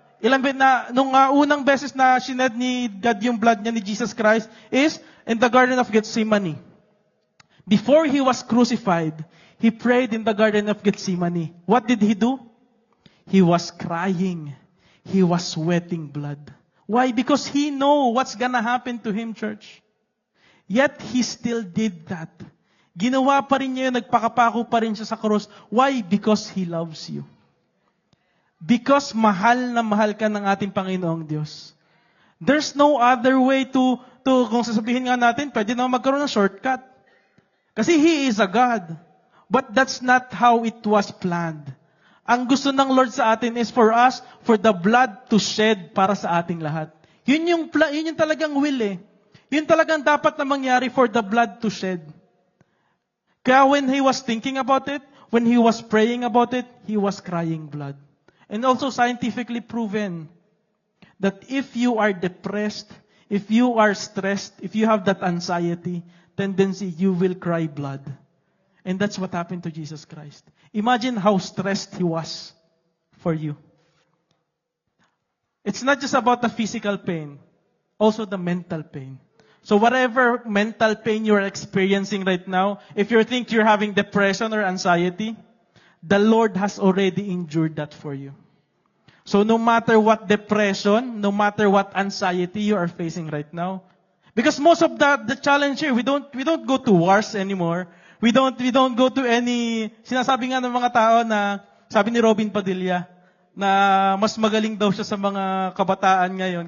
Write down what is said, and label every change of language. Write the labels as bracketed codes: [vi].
[tl] Nung unang beses na shined ni God yung blood niya ni Jesus Christ is in the Garden of Gethsemane. [en] Before He was crucified, He prayed in the Garden of Gethsemane. What did He do? He was crying. He was sweating blood. Why? Because He know what's gonna happen to Him, church. Yet He still did that. [tl] Ginawa pa rin niya yun, nagpakapako pa rin siya sa krus. [en] Why? Because He loves you. Because [tl] mahal na mahal ka ng ating Panginoong Diyos. [en] There's no other way to [tl] kung sasabihin nga natin, pwede na magkaroon ng shortcut. [en] Kasi He is a God. But that's not how it was planned. [tl] Ang gusto ng Lord sa atin [en] is for us, for the blood to shed [tl] para sa ating lahat. Yun yung talagang will eh. Yun talagang dapat na mangyari [en] for the blood to shed. Kaya when He was thinking about it, when He was praying about it, He was crying blood. And also scientifically proven that if you are depressed, if you are stressed, if you have that anxiety tendency, you will cry blood. And that's what happened to Jesus Christ. Imagine how stressed He was for you. It's not just about the physical pain, also the mental pain. So whatever mental pain you're experiencing right now, if you think you're having depression or anxiety, the Lord has already endured that for you. So no matter what depression, no matter what anxiety you are facing right now, because most of the challenge here, we don't go to wars anymore. We don't go to any, [tl] sinasabi nga ng mga tao na, sabi ni Robin Padilla, na mas magaling daw siya sa mga kabataan ngayon.